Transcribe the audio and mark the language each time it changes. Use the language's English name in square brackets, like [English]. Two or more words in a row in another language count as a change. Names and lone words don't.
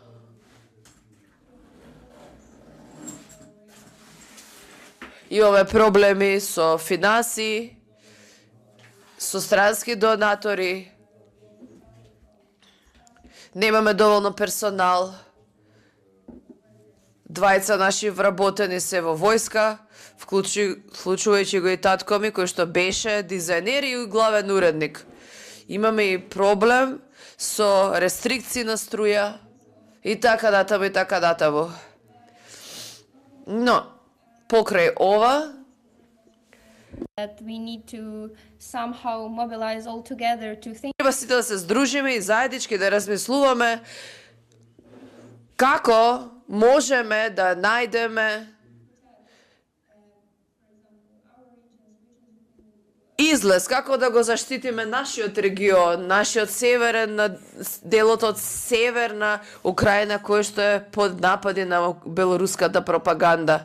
[Macedonian] Имаме проблеми со финансии, со странски донатори, немаме доволно персонал, двајца наши вработени се во војска, вклучувајќи го и татко ми, кој што беше дизајнер и главен уредник. Имаме и проблем со рестрикции на струја и така натаму и така натаму. Но, покрај ова, [English] that we need to somehow mobilize all together to think. [Macedonian] Треба сите да се здружиме и заеднички да размислуваме како можеме да најдеме излез, како да го заштитиме нашиот регион, нашиот северен, делот од северна Украина, кој што е под напади на белоруската пропаганда.